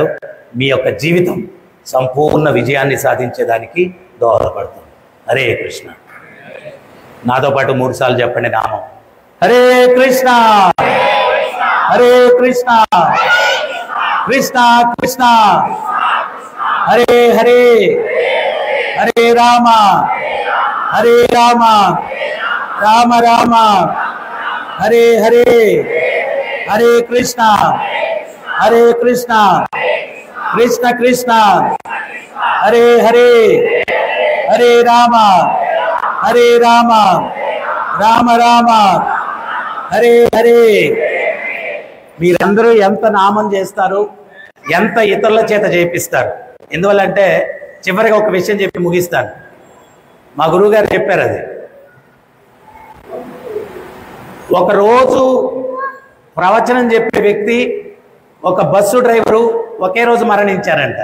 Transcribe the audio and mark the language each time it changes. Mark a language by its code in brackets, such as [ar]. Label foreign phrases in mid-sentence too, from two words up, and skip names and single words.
[te] మీ యొక్క జీవితం సంపూర్ణ విజయాన్ని సాధించేదానికి దోహదపడుతుంది. [sa] హరే కృష్ణ. [te] నాతో పాటు 3 సార్లు చెప్పండి నామం. [sa] హరే కృష్ణ హరే కృష్ణ కృష్ణ కృష్ణ హరే హరే హరే రామ హరే రామ రామ రామ హరే హరే హరే కృష్ణ హరే కృష్ణ కృష్ణ కృష్ణ హరే హరే హరే రామ హరే రామ రామ రామ హరే హరే. [te] మీరందరూ ఎంత నామం చేస్తారు, ఎంత ఇతరుల చేత చేపిస్తారు. ఎందువల్లంటే చివరిగా ఒక విషయం చెప్పి ముగిస్తాను. మా గురువు గారు చెప్పారు, అది ఒకరోజు ప్రవచనం చెప్పే వ్యక్తి, ఒక బస్సు డ్రైవరు ఒకే రోజు మరణించారంట.